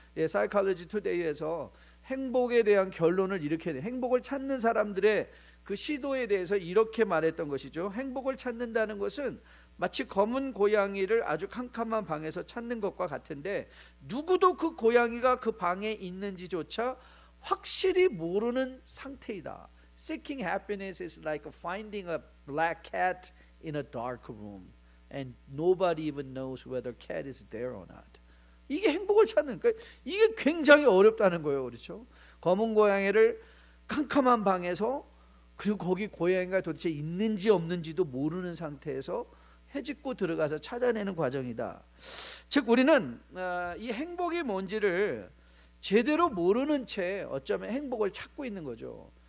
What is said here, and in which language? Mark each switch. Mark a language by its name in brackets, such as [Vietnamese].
[Korean] Psychology Today에서 행복에 대한 결론을 이렇게 행복을 찾는 사람들의 그 시도에 대해서 이렇게 말했던 것이죠. 행복을 찾는다는 것은 마치 검은 고양이를 아주 캄캄한 방에서 찾는 것과 같은데 누구도 그 고양이가 그 방에 있는지조차 확실히 모르는 상태이다. [English] Seeking happiness is like finding a black cat in a dark room and nobody even knows whether cat is there or not. [Korean] 이게 행복을 찾는, 그러니까 이게 굉장히 어렵다는 거예요. 그렇죠? 검은 고양이를 캄캄한 방에서, 그리고 거기 고양이가 도대체 있는지 없는지도 모르는 상태에서 헤집고 들어가서 찾아내는 과정이다. 즉 우리는 이 행복이 뭔지를 제대로 모르는 채 어쩌면 행복을 찾고 있는 거죠.